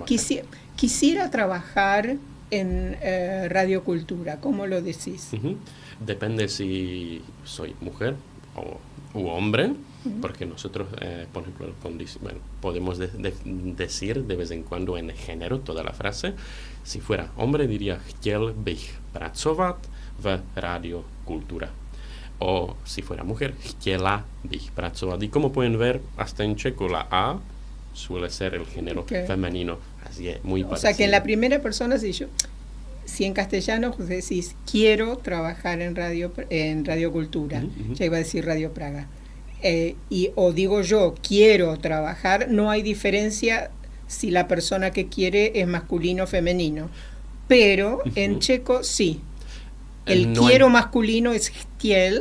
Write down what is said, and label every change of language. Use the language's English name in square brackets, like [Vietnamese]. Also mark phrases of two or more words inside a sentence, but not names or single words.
[Spanish] Quisiera trabajar en Radio Cultura, ¿cómo lo decís? Depende si soy mujer u hombre, porque nosotros, por ejemplo, podemos decir de vez en cuando en género toda la frase. Si fuera hombre diría [Czech] chtěl bych pracovat v Radio Kultura. [Spanish] O si fuera mujer, [Czech] chtěla bych pracovat. [Spanish] Y como pueden ver, hasta en checo la A suele ser el género femenino. Así es muy parecido. O sea que en la primera persona, si en castellano pues decís quiero trabajar en Radio Cultura, ya iba a decir Radio Praga, o digo yo quiero trabajar, no hay diferencia si la persona que quiere es masculino o femenino, pero en checo sí, el quiero masculino es chtěl.